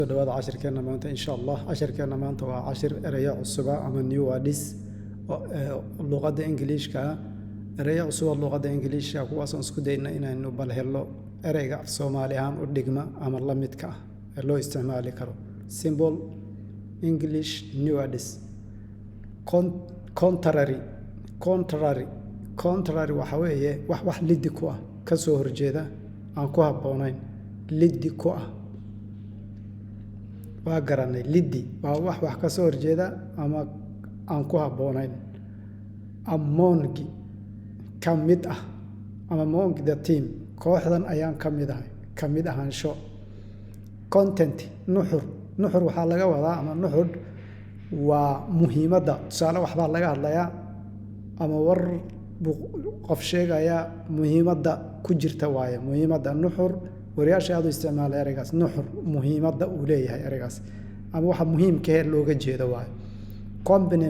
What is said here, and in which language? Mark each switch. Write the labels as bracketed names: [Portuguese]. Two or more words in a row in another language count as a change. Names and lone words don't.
[Somali] dhawaada cashirkeena maanta insha Allah cashirkeena maanta waa cashir erayo cusub ama [English] new words [Somali] luqadda Ingiriiska erayo cusub luqadda Ingiriiska kuwaas oo isku dayna inaynu bal helno ereyga af Soomaali ahaan u dhigma ama la midka ah ee loo isticmaali karo [English] simple English new words [Somali] contrary waxa weeye wax liddi ku ah ka soo horjeeda aan ku habboonayn liddi ku ah waa garanay liddi waa wax ka soo horjeeda ama aan ku habboonayn amongi ka mid ah ama [English] among the team [Somali] kooxdan ayaan ka mid ahaansho content nuxur waxaa laga wadaa ama nuxur waa muhiimadda tusaale waxbaa laga hadlayaa ama war qof sheegaya muhiimadda ku jirta waaye muhiimadda nuxur wariyaasha aad u isticmaala ereygaas nuxur muhiimadda uu leeyahay ereygaas ama waxa muhiimka ah looga jeedo waaye component